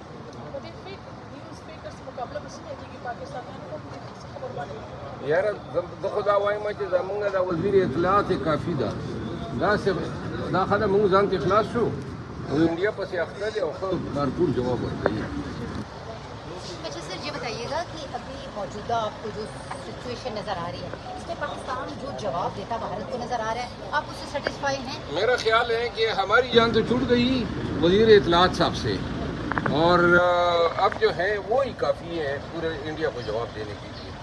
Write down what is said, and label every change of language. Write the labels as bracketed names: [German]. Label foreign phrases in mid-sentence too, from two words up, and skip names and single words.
[Pashto] یاره زه خو دا وایم چې زمونږ د وزیر اطلاعات کافي ده. دا خلک موږ ځان ته خلاص شو او انډیا پسې اخته دی او ښه بھرپور جواب ورکوي. [Urdu] اچھا سر یہ بتائیے گا کہ ابھی موجودہ آپ کو جو سچویشن نظر آ رہی ہے اس میں پاکستان جو جواب دیتا بھارت کو نظر آ رہا ہے آپ اس سے سیٹسفائی ہیں؟ میرا خیال ہے کہ ہماری جان تو چھوٹ گئی وزیر اطلاعات صاحب سے اور اب جو ہے وہی کافی ہے پورے انڈیا کو جواب دینے کے لیے.